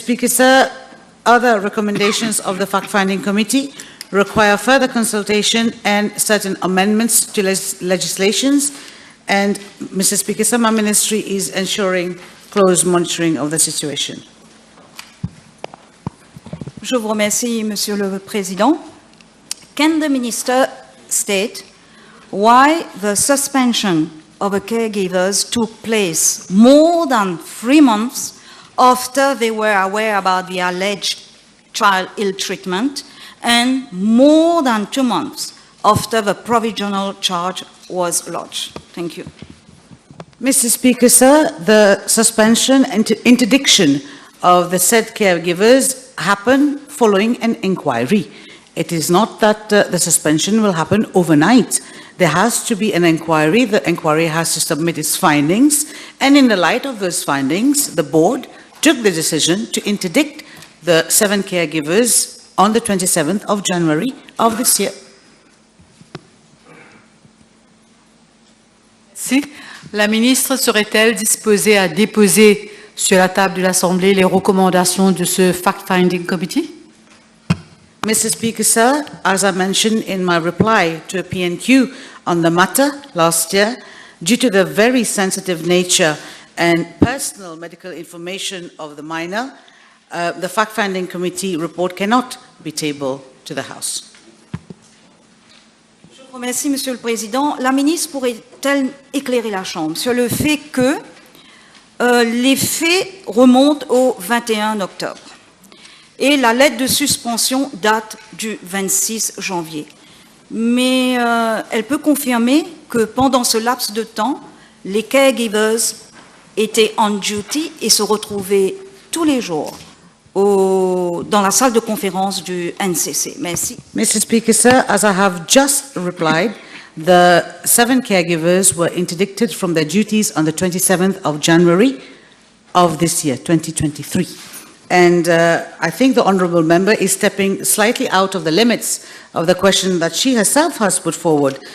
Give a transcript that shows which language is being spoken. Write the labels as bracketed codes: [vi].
[en] Speaker, sir, other recommendations of the fact-finding committee require further consultation and certain amendments to legislations. And, Mr. Speaker, sir, my ministry is ensuring close monitoring of the situation. [fr] Je vous remercie, Monsieur le Président. [en] Can the Minister state why the suspension of the caregivers took place more than 3 months after they were aware about the alleged child ill treatment and more than 2 months after the provisional charge was lodged? Thank you. Mr. Speaker, sir, the suspension and interdiction of the said caregivers happened following an inquiry. It is not that the suspension will happen overnight. There has to be an inquiry. The inquiry has to submit its findings. And in the light of those findings, the board took the decision to interdict the 7 caregivers on the 27th of January of this year. [fr] Si la ministre serait-elle disposée à déposer sur la table de l'Assemblée les recommandations de ce [en] fact-finding committee? Mr. Speaker, sir, as I mentioned in my reply to a PNQ on the matter last year, due to the very sensitive nature and personal medical information of the minor, the fact-finding committee report cannot be tabled to the House. [fr] Je vous remercie, Monsieur le Président. La ministre pourrait-elle éclairer la Chambre sur le fait que les faits remontent au 21 octobre et la lettre de suspension date du 26 janvier. Mais elle peut confirmer que pendant ce laps de temps, les caregivers étaient [en] on duty [fr] et se retrouvaient tous les jours dans la salle de conférence du NCC. Merci. [en] Mr. Speaker, sir, as I have just replied, the 7 caregivers were interdicted from their duties on the 27th of January of this year, 2023. And I think the honourable member is stepping slightly out of the limits of the question that she herself has put forward.